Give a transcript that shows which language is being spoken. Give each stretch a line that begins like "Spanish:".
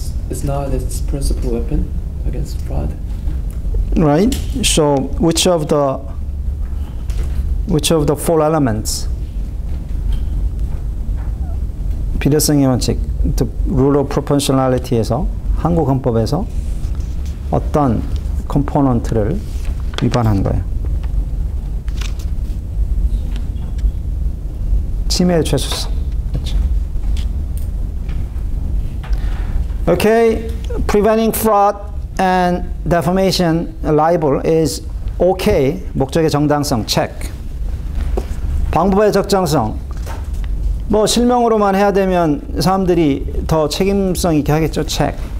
English: It's not its principal weapon against fraud. Right. So which of the four elements?
Korean: 필요성의 원칙,
English: the rule of proportionality
Korean: 에서 한국헌법에서 어떤 컴포넌트를 위반한 거예요? 침해의 최소성. 그렇죠.
English: Okay, preventing fraud and defamation, libel is okay.
Korean: 목적의 정당성, check. 방법의 적정성. 뭐 실명으로만 해야 되면 사람들이 더 책임성 있게 하겠죠, check.